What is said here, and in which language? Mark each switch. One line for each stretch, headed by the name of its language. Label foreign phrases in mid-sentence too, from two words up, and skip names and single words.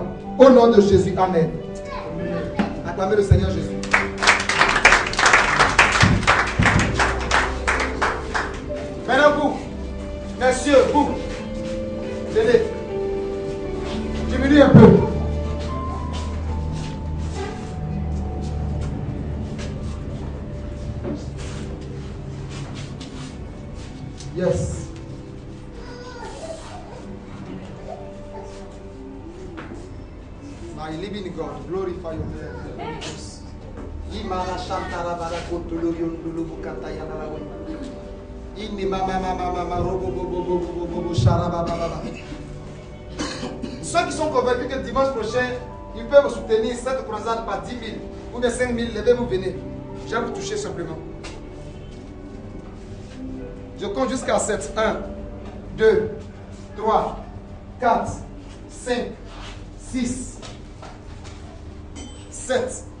French: Au nom de Jésus, amen. Acclamez le Seigneur Jésus. Maintenant vous, messieurs, vous, venez. Diminue un peu.
English: Yes. My living God, glorify your name. Imana Shantara Barakotulu Yundulu Bukatayana. Inni Mama Robo Sharaba.
French: Ceux qui sont convaincus que dimanche prochain, ils peuvent soutenir cette croisade par 10 000 ou bien 5 000, levez-vous, venez. Je vais vous toucher simplement. Je compte jusqu'à 7. 1, 2, 3, 4, 5, 6, 7.